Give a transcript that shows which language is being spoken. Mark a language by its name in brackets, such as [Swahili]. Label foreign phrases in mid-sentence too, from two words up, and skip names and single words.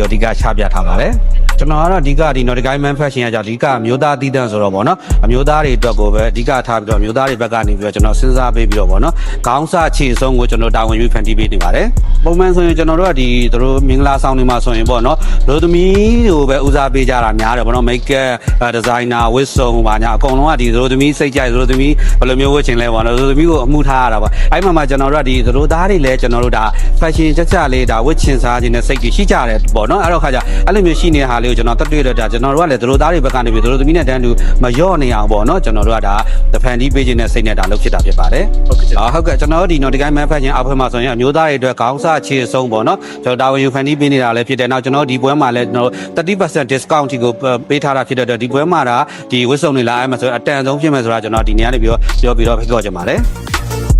[Burmese] အဓိကချပြထားပါတယ်ကျွန်တော်ကတော့အဓိကဒီ Nautica Man Fashion ကကြောင့်အဓိကမျိုးသားတည်တံ့ဆိုတော့ပေါ့နော်အမျိုးသားတွေအတွက်ကိုပဲအဓိကထားပြီးတော့မျိုးသားတွေဘက်ကနေပြီးတော့ကျွန်တော်စဉ်းစားပေးပြီးတော့ပေါ့နော်ခေါင်းစခြေဆုံးကိုကျွန်တော်တာဝန်ယူဖန်တီး ပေးနေပါတယ်ပုံမှန်ဆိုရင်ကျွန်တော်တို့ကဒီတို့မင်္ဂလာဆောင်တွေမှာဆိုရင်ပေါ့နော်လူသမီးတွေကိုပဲဦးစားပေးကြတာများတယ်ပေါ့နော် [English] make up designer [Burmese] ဝတ်စုံပါညာအကုန်လုံးကဒီလူသမီးစိ တ်ကြိုက်လူသမီးဘယ်လိုမျိုးဝတ်ချင်လဲပေါ့နော်လူသမီးကိုအမှုထားရတာပါအဲ့မှာကျွန်တော်တို့ကဒီလူသားတွေလည်းကျွန်တော်တို့ဒါ fashion ကြလေးဒါ ဝတ်ချင်စားခြင်းနဲ့စိတ်ကြီးရှိကြတယ်ပေါ့နော်အဲ့တော့ခါကျအဲ့လိုမျိုးရှိနေတဲ့ဟာလေးကိုကျွန်တော်တက်တွေ့တော့ဒါကျွန်တော်တို့ကလည်းလူသားတွေဘက်ကနေပြီးလူသမီးနဲ့တန်းတူမလျော့နေအောင်ပေါ့နော်ကျွန်တော်တို့ကဒါဖန်တီးပေးခြင်းနဲ့စိတ်နဲ့ဒါလုပ်ဖြစ်တာဖြစ်ပါတယ်ဟုတ်ကဲ့ကျွန်တော်တို့ဒီ Nautica Man Fashion Outfit မှာဆိုရင်အမျိုးသားတွေအတွက်ခေါင်းစခြေဆုံးပေါ့နော်ကျွန်တော်တာဝန်ယူဖန်တီးပေးနေတာလည်းဖြစ်တယ်နောက်ကျွန်တော်ဒီပွဲမှာလည်းကျွန်တော် 30% discount ထိကိုပေးထားတာဖြစ်တဲ့အတွက်ဒီပွဲမှာဒါဒီဝတ်စုံတွေလာအဲ့မှာဆိုအတန်ဆုံးဖြစ်မယ်ဆိုတာကျွန်တော်ဒီနေ့ကနေပြောပြီးတော့ဖိတ်ခေါ်ချင်ပါတယ်